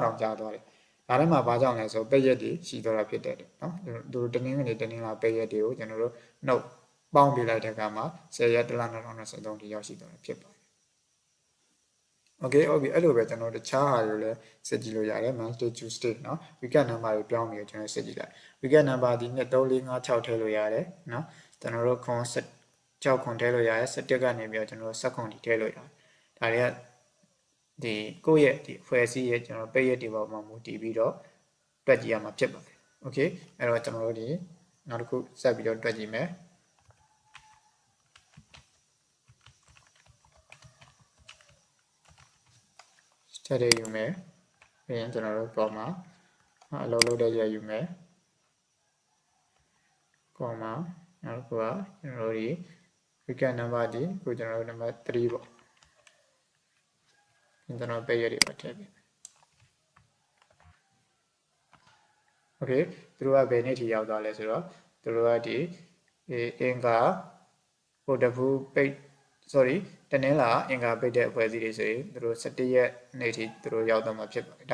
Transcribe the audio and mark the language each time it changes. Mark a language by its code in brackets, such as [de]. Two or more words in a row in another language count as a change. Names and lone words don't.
[my] တောင်ကြာသွားတယ်ဒါထဲမှာဘာကြောင့်လဲဆိုပိတ်ရက်တွေရှိသွားတာဖြစ်တဲ့เนาะတို့တနင်္ဂနွေတနင်္လာပိတ်ရက်တွေကိုကျွန်တော်တို့နှုတ်ပေါင်းပြလိုက်တဲ့အခါမှာ10ရက်တလ2023တိရောက်ရှိသွားတာ ဖြစ်ပါတယ်โอเคဟုတ်ပြီအဲ့လိုပဲကျွန်တော်တခြားဟာတွေလည်းစစ်ကြည့်လို့ရတယ် [en] Monday Tuesday [my] เนาะ [en] weekend number [my] တွေပြောင်းပြီးကျွန်တော်စစ်ကြည့်လိုက် [en] weekend number [my] ဒီ2 3 4 5 6ထည့်လို့ရတယ်เนาะကျွန်တော်တို့ခွန်6ခွန်ထည့်လို့ရတယ်17ကနေပြီးတော့ကျွန်တော်တို့7ခွန်ထိထည့်လို့ရတယ်ဒါတွေကဒီကိုယ့်ရဲ့ဒီအဖွဲ့အစည်းရဲ့ကျွန်တော်ပိတ်ရက်တွေပေါ်မှာမူတည်ပြီးတော့တွက်ကြည့်ရမှာဖြစ်ပါတယ်โอเคအဲ့တော့ကျွန်တော်တို့ဒီနောက်တစ်ခုဆက်ပြီးတော့တွက်ကြည့်မယ် ထည့်ရယူမယ်ပြီးရင်ကျွန်တော်တို့ကောမှာအလုံးလုံးတဲ့ရယူမယ်ကောမှာနောက်တစ်ခုကကျွန်တော်တို့ဒီ [en] weekend number [my] ဒီကိုကျွန်တော်တို့ number 3ပေါ့ ကျွန်တော်ပိတ်ရတွေပါထည့်ပေးโอเคသူတို့ကဘယ်နေ့ထိရောက်သွားလဲဆိုတော့သူတို့ကဒီအင်္ဂါဗုဒ္ဓဘူးပိတ် sorry တနင်္လာအင်္ဂါပိတ်တဲ့အဖွဲ့အစည်းတွေဆိုရင်သူတို့17ရက်နေ့ထိသူတို့ရောက်တော့မှာဖြစ်ပါတယ်